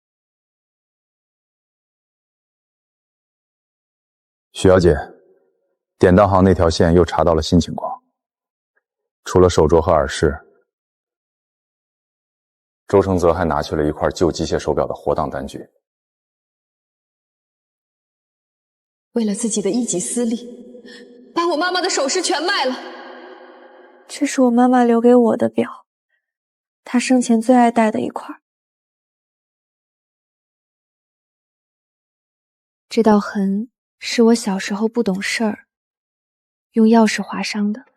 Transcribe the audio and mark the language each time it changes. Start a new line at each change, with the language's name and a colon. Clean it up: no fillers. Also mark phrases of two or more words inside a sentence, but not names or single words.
Chinese: 許小姐， 典當行那條線又查到了新情況，除了手鐲和耳飾，周承澤還拿去了一塊舊機械手表的活檔单据。为了自己的一己私利，把我妈妈的首饰全卖了。这是我妈妈留给我的表，她生前最爱戴的一块。这道痕是我小时候不懂事儿，用钥匙划伤的。